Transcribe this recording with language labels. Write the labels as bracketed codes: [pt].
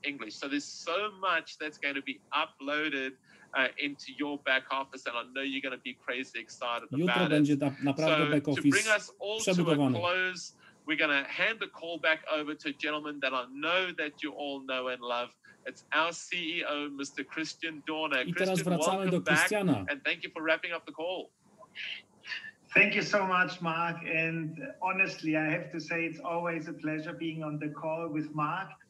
[en] So there's so much that's going to be uploaded into your back office, and I know you're going to be crazy excited about it. [pl] Jutro będzie naprawdę back office przebudowany. [en] We're going to hand the call back over to a gentleman that I know that you all know and love. It's our CEO, Mr. Christian Dorner. [pl] I teraz wracamy do Christiana. [en] And thank you for wrapping up the call. Thank you so much, Mark. And honestly, I have to say it's always a pleasure being on the call with Mark.